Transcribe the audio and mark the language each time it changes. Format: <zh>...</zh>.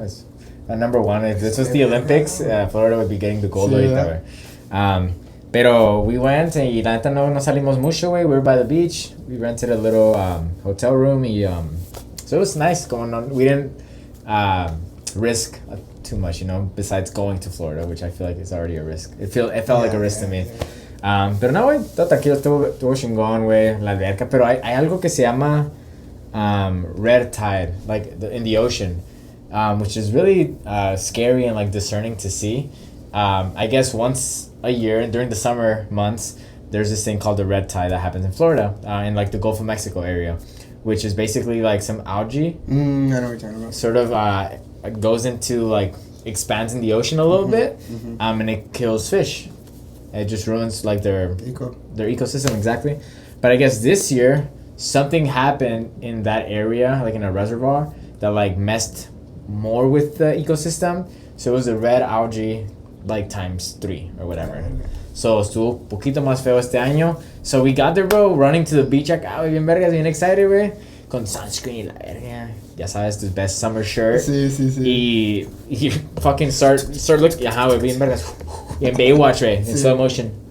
<en>It's number 1. If this was the Olympics, Florida would be getting the gold</en> <es>ahorita, güey. Pero we went y la neta no salimos mucho, güey.</es> <en>We were by the beach. We rented a little hotel room y so it was nice going on. We didn't risk too much, you know, besides going to Florida, which I feel like is already a risk. It felt like a risk to me.</en> <es>Pero no, güey, todo tranquilo, estuvo chingón, güey, la alberca.</es> <en>Pero hay algo que se llama red tide, like in the ocean, which is really scary and like discerning to see. I guess once a year during the summer months, there's this thing called the red tide that happens in Florida, in like the Gulf of Mexico area, which is basically like some algae. I know what you're talking about. Sort of goes into like expands in the ocean a little bit, and it kills fish. It just ruins like their ecosystem, exactly. But I guess this year something happened in that area, like in a reservoir, that like messed more with the ecosystem. So it was the red algae like ×3 or whatever. So</en> <es>estuvo un poquito más feo este año.</es> <en>So we got there, bro, running to the beach acá,</en> <es>bien vergas, bien</es> <en>excited, güey.</en> <es>Con sunscreen y la verga. Ya sabes, tu</es> <en>best summer shirt.</en> <es>Sí. Y</es> <en>fucking start looking,</en> <es>ajá, güey, bien vergas. Y en Baywatch, güey, en</es> <en>slow motion.</en>